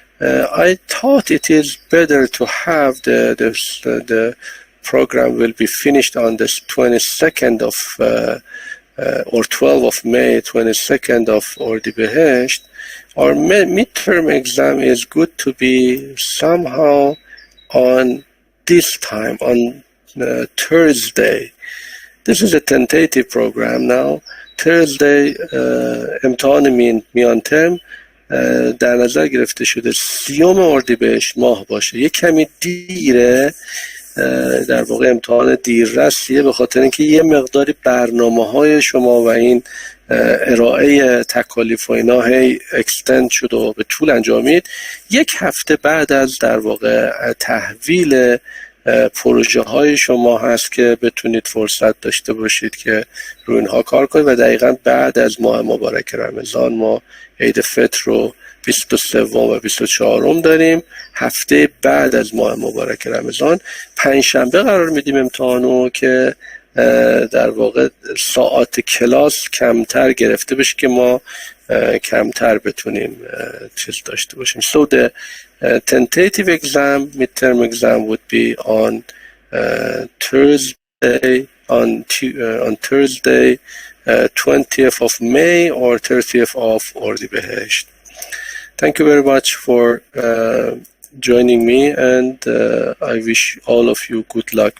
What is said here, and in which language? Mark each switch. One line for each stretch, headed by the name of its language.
English: I thought it is better to have the program will be finished on the 22nd of or 12th of May, 22nd of Ordibehesht. Our midterm exam is good to be somehow on this time, on Thursday. This is a tentative program now. Thursday
Persian: امتحان میان ترم در نظر گرفته شده 30 اردیبهشت ماه باشه. یک کمی دیره در واقع امتحان دیررسیه، به خاطر اینکه یه مقداری برنامه‌های شما و این ارائه تکالیف و اینا هی اکستند شد و به طول انجامید. یک هفته بعد از در واقع تحویل پروژه های شما هست که بتونید فرصت داشته باشید که روی اینها کار کنید و دقیقاً بعد از ماه مبارک رمضان ما عید فطر رو 23 و 24 داریم. هفته بعد از ماه مبارک رمضان پنجشنبه قرار میدیم امتحانو که در واقع ساعات کلاس کمتر گرفته بشه که ما کمتر بتونیم چیز داشته باشیم.
English: So the tentative exam, midterm exam would be on Thursday, on Thursday 20th of May or 30th of Ordibehesht. Thank you very much for joining me, and I wish all of you good luck.